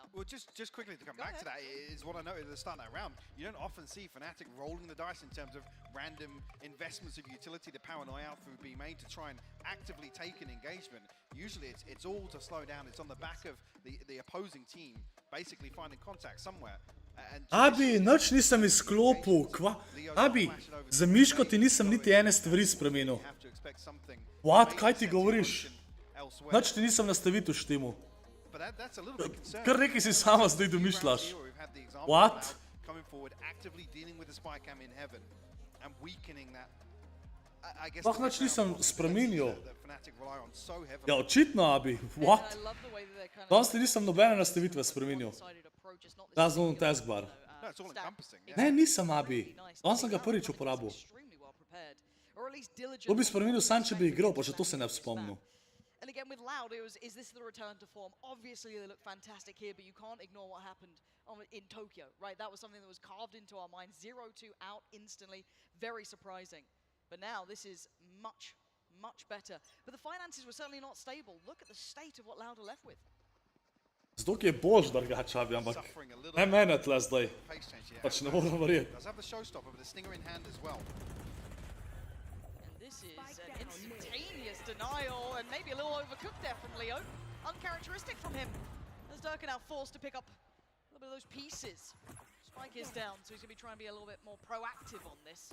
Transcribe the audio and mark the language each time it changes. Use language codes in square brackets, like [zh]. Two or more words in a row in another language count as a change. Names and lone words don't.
[en] Well, just quickly to come back to that is what I noted at the start of that round. You don't often see Fnatic rolling the dice in terms of random investments of utility. The Paranoia Alpha would be made to try and actively take an engagement. Usually it's all to slow down. It's on the back of the opposing team basically finding contact somewhere. [sl] Abi, nič nisem izklopil, kva? Abi, za Miško ti nisem niti ene stvari spremenil. What, kaj ti govoriš? Nič ti nisem nastavitev štimu. Kar nekaj si sama zdaj domišljaš. What? Sploh nič nisem spremenil. Ja, očitno, Abi, what? Danes ti nisem nobene nastavitve spremenil. Razlom taskbar. Ne, nisem, Abi. Danes sem ga prvič uporabil. To bi spremenil sam, če bi igral, pa še to se ne bi spomnil. [en] And again with Loud, is this the return to form? Obviously they look fantastic here, but you can't ignore what happened in Tokyo, right? That was something that was carved into our minds. 0-2 out instantly, very surprising. But now this is much, much better. But the finances were certainly not stable. Look at the state of what Loud are left with. [sl] Zato je boljš drugače, Abi, ampak ne mene tle zdaj. Pač ne moram verjeti. [en] This is an instantaneous denial and maybe a little overcooked there from Leo. Uncharacteristic from him. As Durka now forced to pick up a little bit of those pieces. Spike is down, so he's going to be trying to be a little bit more proactive on this.